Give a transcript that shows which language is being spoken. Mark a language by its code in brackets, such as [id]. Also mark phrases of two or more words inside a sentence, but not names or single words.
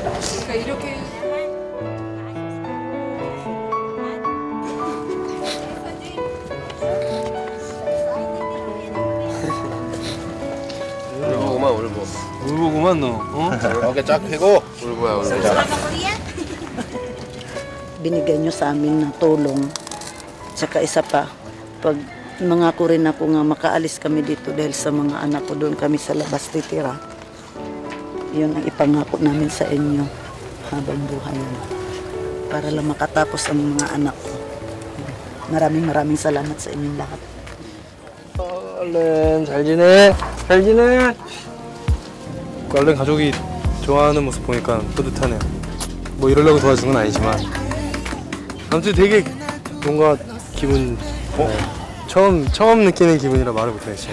[ko] 울보구만 울보. 울보구만 너. 어깨 쫙 펴고. 울보야 울보. [tl] Binigay niyo sa amin ng tulong. Tsaka isa pa, pag nangako rin ako nga makaalis kami dito dahil sa mga anak ko doon kami sa labas titira. Yun ang ipangako namin sa inyo habang buhay na. Para lang makatapos ang mga anak ko. Maraming salamat sa inyong lahat. [ko] 알렌 잘 지내? 잘 지내? 알렌 가족이 좋아하는 모습 보니까 뿌듯하네요. 뭐 이러려고 도와준 건 아니지만 아무튼 되게 뭔가 기분 처음 느끼는 기분이라 말을 못하겠어요.